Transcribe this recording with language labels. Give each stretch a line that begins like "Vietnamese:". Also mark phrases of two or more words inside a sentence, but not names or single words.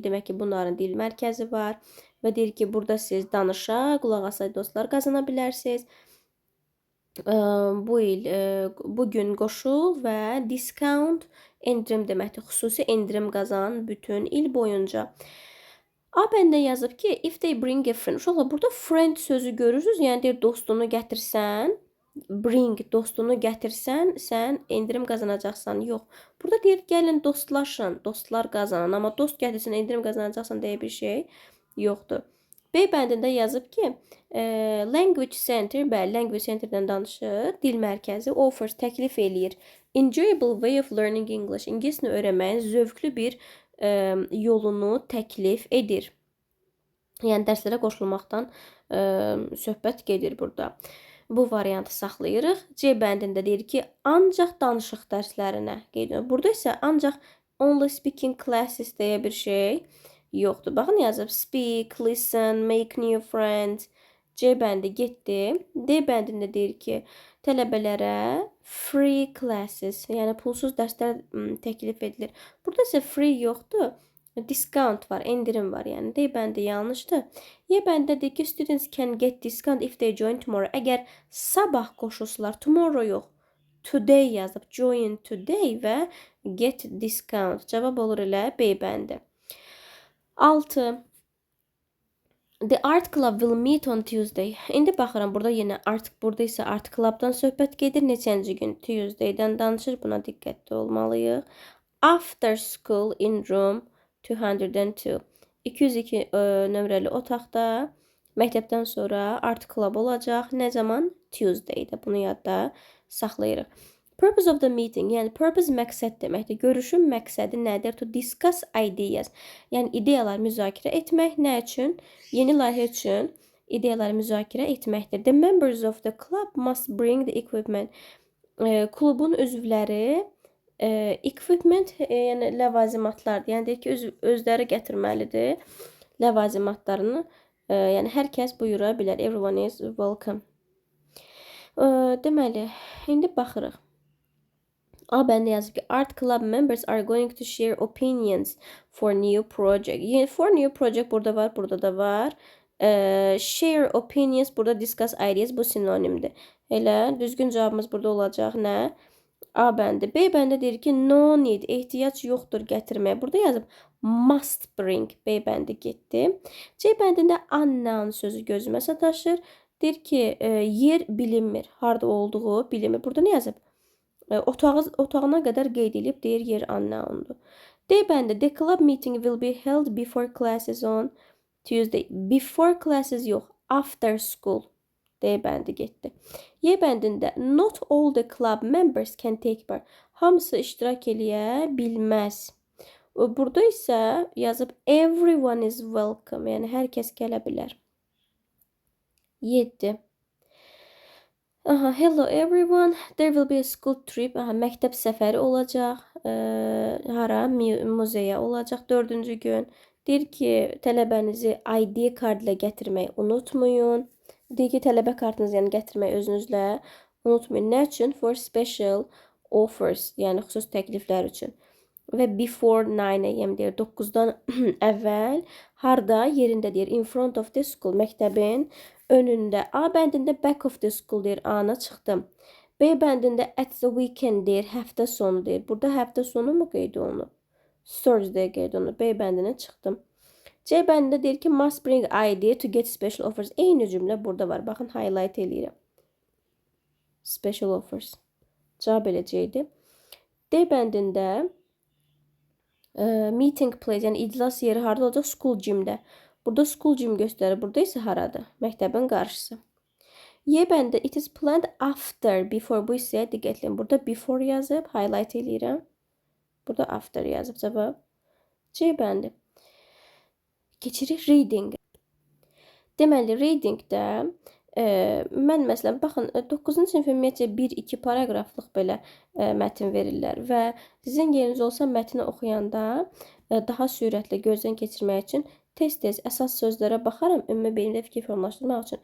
Azerbaijani: Demək ki, bunların dil mərkəzi var. Və deyir ki, burada siz danışa, qulaq asay dostlar qazana bilərsiniz. Bugün qoşul və discount endirim deməkdir. Xüsusi endirim qazan bütün il boyunca. A bəndə yazıb ki,
English: if they bring a friend.
Azerbaijani: Uşaqlar, burada friend sözü görürsünüz. Yəni deyir, dostunu gətirsən, bring, dostunu gətirsən, sən endirim qazanacaqsan. Yox. Burada deyir, gəlin dostlaşın, dostlar qazanan. Amma dost gətirsən, endirim qazanacaqsan deyə bir şey yoxdur. B bəndində yazıb ki,
English: language center,
Azerbaijani: bəli,
English: language centerdən
Azerbaijani: danışır. Dil mərkəzi offers, təklif eləyir.
English: Enjoyable way of learning English.
Azerbaijani: İngiliscə öyrənməyin zövqlü bir yolunu təklif edir. Yəni, dərslərə qoşulmaqdan söhbət gedir burada. Bu variantı saxlayırıq. C bəndində deyir ki, ancaq danışıq dərslərinə qeyd edilir. Burada isə ancaq
English: only speaking classes
Azerbaijani: deyə bir şey yoxdur. Baxın, yazıb
English: speak, listen, make new friends.
Azerbaijani: C bəndi getdi. D bəndində deyir ki, tələbələrə
English: free classes,
Azerbaijani: yəni pulsuz dərslər təklif edilir. Burada isə free yoxdur. Discount var, endirim var. Yəni D bəndi yanlışdır. Y bəndə deyir ki,
English: students can get discount if they join tomorrow.
Azerbaijani: Əgər sabah qoşulsalar, tomorrow yox, today yazıb,
English: join today və get discount.
Azerbaijani: Cavab olur elə B bəndi. 6.
English: The art club will meet on Tuesday.
Azerbaijani: İndi baxıram, burada yenə burada isə
English: art clubdan
Azerbaijani: söhbət gedir. Neçənci gün? Tuesday'dən danışır. Buna diqqətli olmalıyıq.
English: After school in room 202.
Azerbaijani: 202 nömrəli otaqda məktəbdən sonra
English: art club
Azerbaijani: olacaq. Nə zaman? Tuesday'də. Bunu yadda saxlayırıq.
English: Purpose of the meeting,
Azerbaijani: yəni purpose məqsəd deməkdir. Görüşün məqsədi nədir?
English: To discuss ideas.
Azerbaijani: Yəni ideyalar müzakirə etmək. Nə üçün? Yeni layihə üçün ideyaları müzakirə etməkdir.
English: The members of the club must bring the equipment.
Azerbaijani: Klubun üzvləri equipment, yəni ləvazimatlardır. Yəni deyir ki, özləri gətirməlidir ləvazimatlarını. Yəni hər kəs buyura bilər.
English: Everyone is welcome.
Azerbaijani: Deməli, indi baxırıq. A bəndə yazıb ki,
English: art club members are going to share opinions for new project.
Azerbaijani: Yəni,
English: for new project
Azerbaijani: burada var, burada da var.
English: Share opinions, burada discuss ideas,
Azerbaijani: bu sinonimdir. Elə, düzgün cavabımız burada olacaq, nə? A bəndi. B bəndə deyir ki,
English: no need,
Azerbaijani: ehtiyac yoxdur gətirməyə. Burada yazıb,
English: must bring.
Azerbaijani: B bəndi getdi. C bəndində unknown sözü gözümə sataşır. Deyir ki, yer bilinmir, harada olduğu bilinmir. Burada nə yazıb? Otağına qədər qeyd edib, deyir, yer unknowndur. D bəndə,
English: the club meeting will be held before classes on Tuesday. Before classes yox, after school.
Azerbaijani: D bəndi getdi. Y bəndində,
English: not all the club members can take part.
Azerbaijani: Hamısı iştirak eləyə bilməz. Burada isə yazıb,
English: everyone is welcome.
Azerbaijani: Yəni, hər kəs gələ bilər. 7.
English: Hello everyone, there will be a school trip.
Azerbaijani: Məktəb səfəri olacaq. Hara? Muzeyə olacaq 4-cü gün. Deyir ki, tələbənizi ID kart ilə gətirməyi unutmayın. Deyir ki, tələbə kartınızı yəni gətirməyi özünüzlə unutmayın. Nə üçün?
English: For special offers,
Azerbaijani: yəni xüsusi təkliflər üçün. Və
English: before 9 AM
Azerbaijani: deyir, 9-dan əvvəl, harda? Yerində deyir,
English: in front of the school,
Azerbaijani: məktəbin önündə. A bəndində
English: back of the school
Azerbaijani: deyir, A-na çıxdım. B bəndində
English: at the weekend
Azerbaijani: deyir, həftə sonu deyir. Burada həftə sonu mu qeyd olunub? Thursday qeyd olunub. B bəndinə çıxdım. C bəndində deyir ki,
English: must bring ID to get special offers.
Azerbaijani: Eyni cümlə burada var. Baxın, highlight eləyirəm.
English: Special offers.
Azerbaijani: Cavab elə C idi. D bəndində
English: meeting place,
Azerbaijani: yəni iclas yeri harada olacaq?
English: School gymdə.
Azerbaijani: Burada
English: school gym
Azerbaijani: göstərir. Burada isə haradır? Məktəbin qarşısı. Y bəndə
English: it is planned after, before.
Azerbaijani: Bu isə diqqətləyin. Burada before yazıb, highlight eləyirəm. Burada after yazıb. Cavab C bəndi. keçirik reading. Deməli, readingdə mən məsələn, baxın, 9-cu sinif ümumiyyətcə 1-2 paraqraflıq belə mətn verirlər və sizin yeriniz olsa mətni oxuyanda daha sürətli gözdən keçirmək üçün tez-tez əsas sözlərə baxaram, ümumi beynimdə fikir formalaşdırmaq üçün.